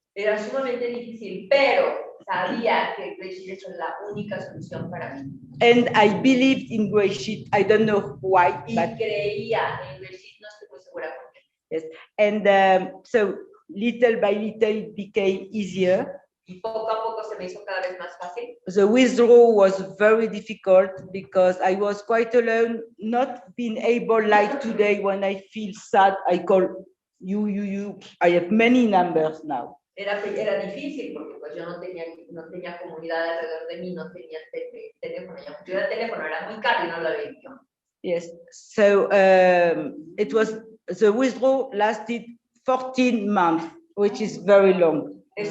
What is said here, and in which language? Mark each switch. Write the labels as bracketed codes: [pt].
[es] Era sumamente difícil, pero sabía que GreySheet es la única solución para mí. [en] And I believed in GreySheet. I don't know why, [es] but creía en GreySheet, no estoy muy segura por qué. [en] Yes, and so little by little it became easier. [es] Y poco a poco se me hizo cada vez más fácil. [en] The withdrawal was very difficult because I was quite alone, not being able, like today when I feel sad, I call you. I have many numbers now. [es] Era difícil porque pues yo no tenía comunidad alrededor de mí, no tenía teléfono, yo el teléfono era muy caro y no lo había yo. [en] Yes, so it was, the withdrawal lasted 14 months, which is very long.